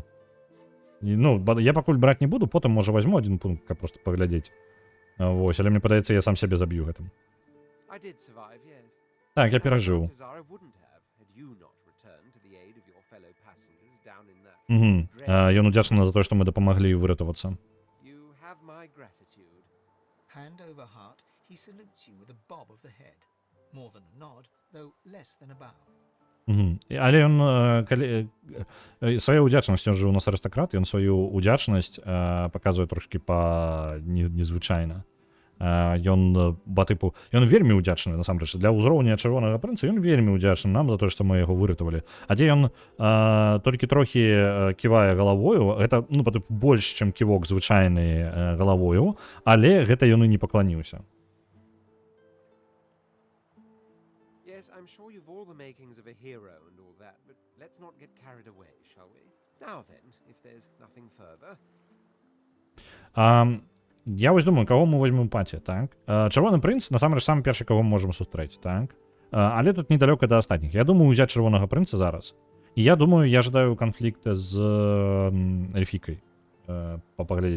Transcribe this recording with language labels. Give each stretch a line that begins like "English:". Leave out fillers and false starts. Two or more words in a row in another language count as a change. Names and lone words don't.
Belarusian: Ну, я пакуль браць не буду, потым, можа, вазьму адзін пункт, каб проста паглядзець. Вось, але мне падаецца, я сам сябе заб'ю гэтым. Так, я перажыў. Ён удзячны за тое, што мы дапамаглі выратавацца.
English: Hand over heart, he salutes you with a bob of the head. More than a nod, though less than a bow.
Belarusian: Але ён сваю ўдзячнасць, ён жа у нас арыстакрат, ён сваю ўдзячнасць паказвае трошкі па незвычайна. Ён вельмі ўдзячны, насамрэч, для ўзроўня чырвонага прынца, ён вельмі ўдзячны нам за тое, што мы яго выратавалі. А дзе ён толькі трохі ківае галавою, гэта, ну, па тыпу больш, чым ківок звычайны галавою, але гэта ён і не пакланіўся.
English: Yes, I'm sure you've all the makings of a hero and all that, but let's not get carried away, shall we? Now then, if there's nothing further.
Belarusian: Я вось думаю, каго мы возьмем у паці, так? Чырвоны прынц, насамрэч, самы першы, каго мы можам сустрэць, так? Але тут недалёка да астатніх. Я думаю ўзяць чырвонага прынца зараз. І я думаю, я жадаю канфлікта з эльфікай паглядзець.